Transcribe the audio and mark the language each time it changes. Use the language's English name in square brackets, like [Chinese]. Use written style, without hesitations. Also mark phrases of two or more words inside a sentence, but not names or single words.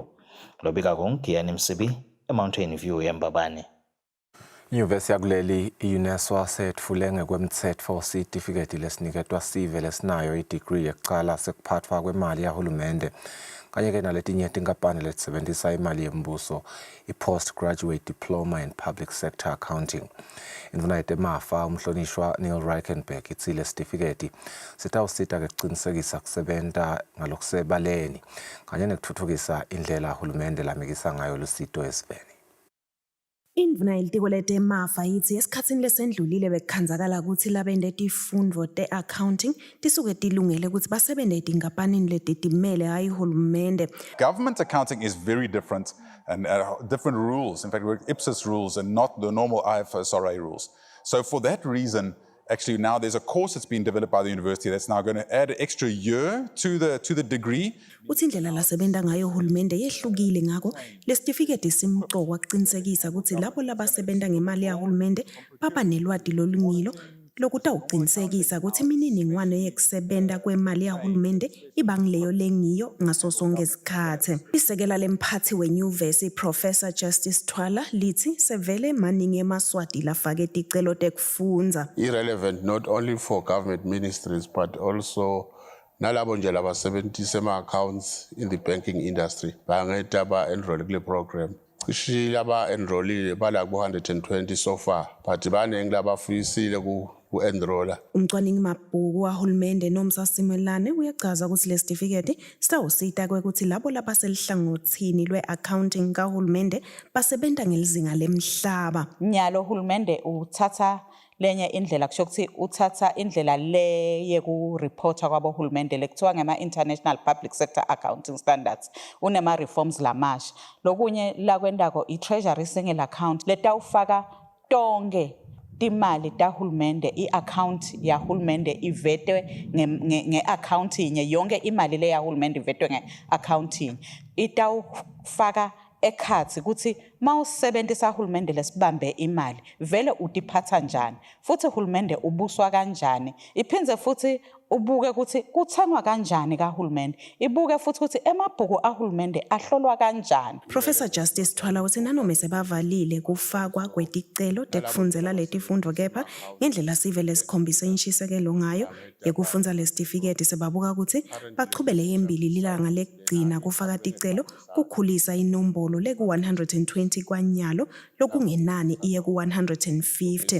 [Swati] Lobikako ngiyani Msibi, eMountain View eMbabane. Inyuvesi yakuleli i-UNESCO setfule ngekwemtsetfo sitifiketi lesiniketwa sive lesinayo i-degree yekucala sekuphatfwa kwemali yahulumende kanye-ke naletinye tinkampani letisebentisa imali yembuso i-postgraduate diploma in public sector accounting. Indvuna yetemafa umhlonishwa Neil Reichenberg itsi lesitifiketi sitawusita-ke kucinisekisa kusebenta ngalokusebaleni kanye nekutfutfukisa indlela hulumende lamikisa ngayo lusito esiveni. Indvuna yelitiko letemafa yithi esikhatsini lesendlulile bekukhandzakala ukuthi labente tifundvo te-accounting tisuke tilungele ukuthi basebente tinkampanini letitimele hayi hulumende. [English] Government accounting is very different and different rules. In fact, we're IPSAS rules and not the normal IFRS rules. So for that reason, actually now there's a course that's been developed by the university that's now going to add an extra year to the degree. [Swati] Uthi indlela lasebenta ngayo hulumende yehlukile ngako lesitifiketi simqokwa kucinisekisa ukuthi labo labasebenta ngemali yahulumende baba nelwati lolungilo lokutawucinisekisa ukuthi imininingwane yekusebenta kwemali yahulumende ibangileyo lengiyo ngaso sonke isikhathi. Isekela lemphathi wenyuvesi Professor Justice Twala lithi sevele maningi emaswati lafake ticelo tekufundza. [English] Irrelevant not only for government ministries but also [Swati] nalabo nje labasebentisa ema-accounts [English] in the banking industry [Swati] bangeta ba-enroll kule program. Cishe laba-enrollile bala ku-120 [English] so far [Swati] but baningi labafuyisile ku-enrolla. Umcwaningi mabhuku wahulumende Nomsa Simelane uyachaza ukuthi lesitifiketi sitawusita kwekuthi labo labaselihlangothini lwe-accounting kahulumende basebenta ngelizinga lemhlaba. Nyalo hulumende uthatha lenye indlela kusho ukuthi uthatha indlela le yeku-reporta kwabohulumende lekuthiwa ngema-International Public Sector Accounting Standards unema-reforms lamasha. Lokunye lakwendako i-Treasury Single Account letawufaka tonke timali tahulumende i-account yahulumende ivetwe nge-account inye yonke imali le yahulumende ivetwe nge-account inye itawufaka ekhathi ukuthi mawusebenzisa uhulumende lesibambe imali vele utiphatha njani futhi uhulumende ubuswa kanjani iphindze futhi ubuke ukuthi kuthengwa kanjani kahulumende ibuke futhi ukuthi emabhuku ahulumende ahlolwa kanjani. Professor Justice Twala uthi nanoma sebavalile kufakwa kweticelo tekufundzela letifundvo kepha ngendlela sive lesikhombisa inshisekelo ngayo yekufundza lesitifiketi sebabuka ukuthi bachubele yembili lilanga lekugcina kufaka ticelo kukhulisa inombolo leku-120 kwanyalo lokungenani iye ku-150.